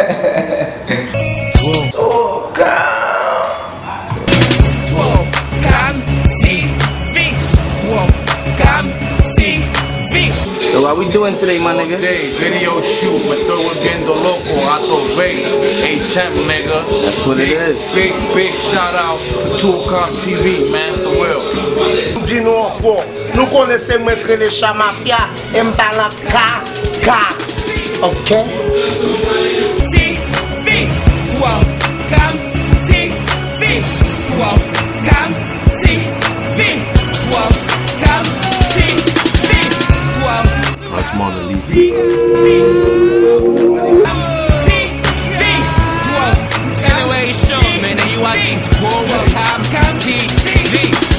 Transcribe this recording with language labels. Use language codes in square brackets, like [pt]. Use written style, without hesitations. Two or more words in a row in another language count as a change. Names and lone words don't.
[en] So what we doing today, my nigga? [es] Day, [en] video shoot, [es] me estoy volviendo loco, Ato Rey, HM, nigga. [en] That's what it is. Big shout out to TUOKAM TV, man, for real. [fr] Dis-nous encore, nous connaissons que les chats Mafia, m'balance K, ok? [en] TV, TUOKAM TV, TUOKAM TV, TUOKAM TV. That's Mona Lisa. Anyway, Hayshaun, man, and you watching TUOKAM TV.